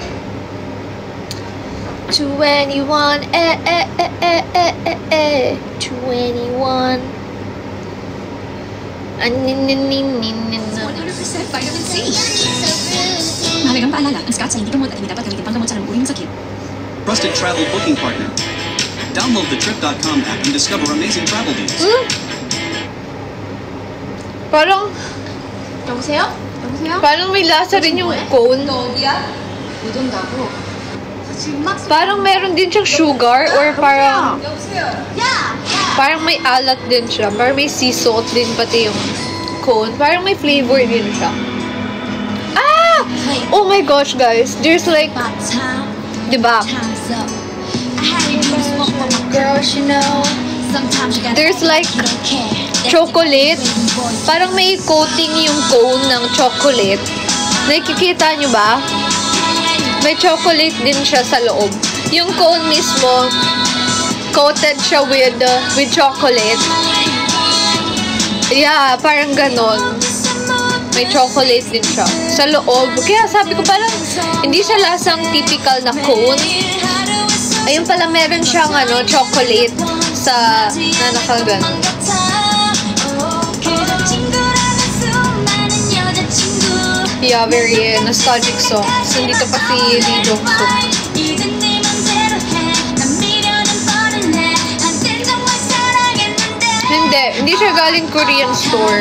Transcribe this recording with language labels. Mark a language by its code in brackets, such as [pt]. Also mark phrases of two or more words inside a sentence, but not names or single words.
[en] To anyone, 21. 100% vitamin C. [tl] Mahalagang paalala, ang Scotts ay hindi gamot at hindi dapat gamitin panggamot sa uri ng sakit. [en] Trusted travel booking partner. Download the Trip.com app and discover amazing travel deals. [tl] Parang [ko] 여보세요? 여보세요? [tl] parang may lasa rin yung cone. [ko] 너 어디야? 못 온다고. 지금 막 [tl] Parang meron din siyang [en] sugar or [tl] parang [ko] 여보세요? 야! [tl] parang may alat din siya. Parang may [en] sea salt [tl] din pati yung cone. Parang may flavor din siya. [en] Ah! Oh my gosh, guys. There's like, diba? Girls, you know, There's like chocolate. [tl] Parang may coating yung cone ng chocolate. Nakikita nyo ba? May chocolate din siya sa loob. Yung cone mismo, coated siya [en] with chocolate. Yeah, [tl] parang ganon. May chocolate din siya sa loob. Kaya sabi ko parang hindi siya lasang typical na cone. Ayun pala, meron siyang chocolate sa na nakaganon. [en] Yeah, very nostalgic song. So, [tl] dito pa si Lee Jong-suk. Hindi siya galing [en] Korean store.